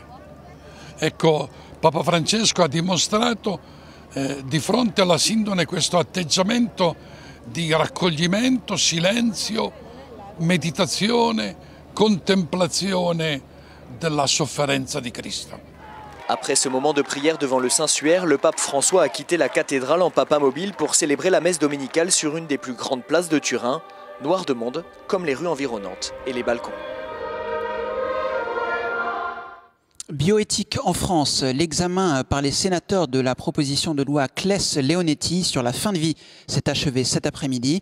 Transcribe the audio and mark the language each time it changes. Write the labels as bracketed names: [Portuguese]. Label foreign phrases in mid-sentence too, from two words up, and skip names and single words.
[Italian] Ecco, Papa Francesco ha dimostrato di fronte alla sindone questo atteggiamento di raccoglimento, silenzio, meditazione, contemplazione della sofferenza di Cristo. [French] Après ce moment de prière devant le Saint-Suaire, le pape François a quitté la cathédrale en papa mobile pour célébrer la messe dominicale sur une des plus grandes places de Turin, noire de monde, comme les rues environnantes et les balcons. Bioéthique en France, l'examen par les sénateurs de la proposition de loi Claes-Leonetti sur la fin de vie s'est achevé cet après-midi.